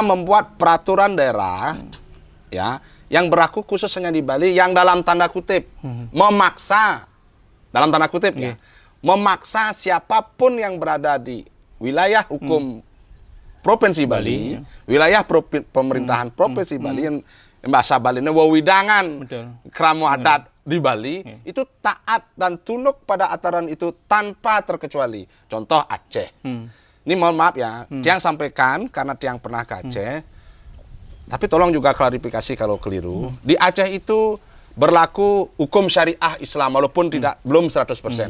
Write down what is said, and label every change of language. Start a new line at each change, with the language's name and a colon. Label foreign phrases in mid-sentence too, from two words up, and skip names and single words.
Indonesian: membuat peraturan daerah, ya, yang berlaku khusus hanya di Bali, yang dalam tanda kutip memaksa, dalam tanda kutip memaksa siapapun yang berada di wilayah hukum Provinsi Bali, wilayah pemerintahan Provinsi Bali yang bahasa Bali ini
Balinese: wewidangan kramo adat
Indonesian: di Bali itu taat dan tunduk pada aturan itu tanpa terkecuali. Contoh Aceh. Ini mohon maaf ya, Tiang sampaikan karena Tiang pernah ke Aceh. Tapi tolong juga klarifikasi kalau keliru. Di Aceh itu berlaku hukum syariah Islam walaupun belum 100%.